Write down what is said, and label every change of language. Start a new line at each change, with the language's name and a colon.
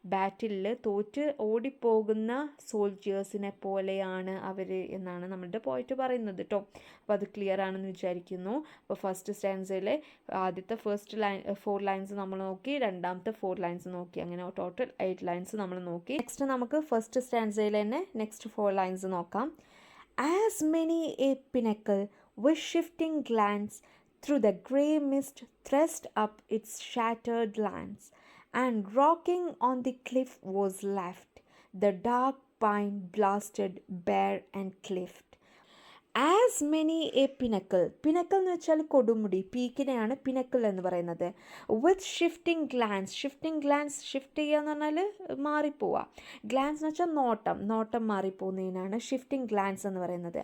Malayalam: ബാറ്റിലിൽ തോറ്റ് ഓടിപ്പോകുന്ന സോൾജിയേഴ്സിനെ പോലെയാണ് അവർ എന്നാണ് നമ്മളുടെ പോയിട്ട് പറയുന്നത് കേട്ടോ. അപ്പോൾ അത് ക്ലിയർ ആണെന്ന് വിചാരിക്കുന്നു. അപ്പോൾ ഫസ്റ്റ് സ്റ്റാൻസയിലെ ആദ്യത്തെ 4 ലൈൻസ് നമ്മൾ നോക്കി, രണ്ടാമത്തെ 4 ലൈൻസ് നോക്കി, അങ്ങനെ ടോട്ടൽ 8 ലൈൻസ് നമ്മൾ നോക്കി. നെക്സ്റ്റ് നമുക്ക് ഫസ്റ്റ് സ്റ്റാൻസയിൽ തന്നെ നെക്സ്റ്റ് 4 ലൈൻസ് നോക്കാം.
English: As many a pinnacle with shifting glance through the grey mist thrust up its shattered lance, and rocking on the cliff was left, the dark pine blasted bare and cliffed. As many a pinnacle.
Malayalam: Pinnacle എന്ന് വെച്ചാൽ കൊടുമുടി, പീക്കിനെയാണ് pinnacle എന്ന് പറയുന്നത്.
English: With shifting glance.
Malayalam: Shifting glance, shift ചെയ്യുക എന്ന് പറഞ്ഞാൽ മാറിപ്പോവുക. Glance എന്ന് വെച്ചാൽ നോട്ടം, നോട്ടം മാറിപ്പോകുന്നതിനാണ് ഷിഫ്റ്റിംഗ് ഗ്ലാൻസ് എന്ന് പറയുന്നത്.